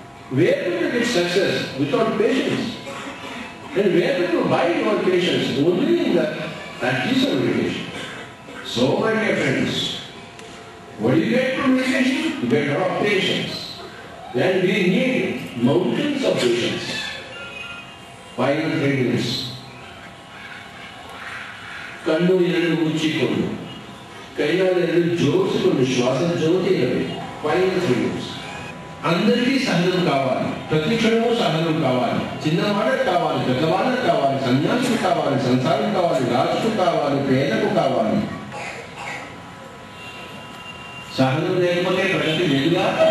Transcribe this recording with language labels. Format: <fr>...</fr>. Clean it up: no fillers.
<en>Where will you get success without patience? And where will you buy your patience? Only in the practice of meditation. So, my dear friends, what do you get from meditation? You get a lot of patience. Then we need mountains of patience. 5 and 3 minutes.</en> <kn>ಕಣ್ಣು ಎರಡು ಮುಚ್ಚಿಕೊಂಡು, ಕೈಯಾರು ಎರಡು ಜೋಡಿಸಿಕೊಂಡು ಶ್ವಾಸ ಜ್ಯೋತಿ ಇರಬೇಕು.</kn> <en>5 and 3 minutes.</en> <te>అందరికీ సహనం కావాలి, ప్రతి క్షణము సహనం కావాలి. చిన్నవాళ్ళకు కావాలి, పెద్దవాళ్ళకు కావాలి, సన్యాసుకు కావాలి, సంసారం కావాలి, రాజుకు కావాలి, పేదకు కావాలి. సహనం లేకపోతే ప్రగతి లేదుగా.</te>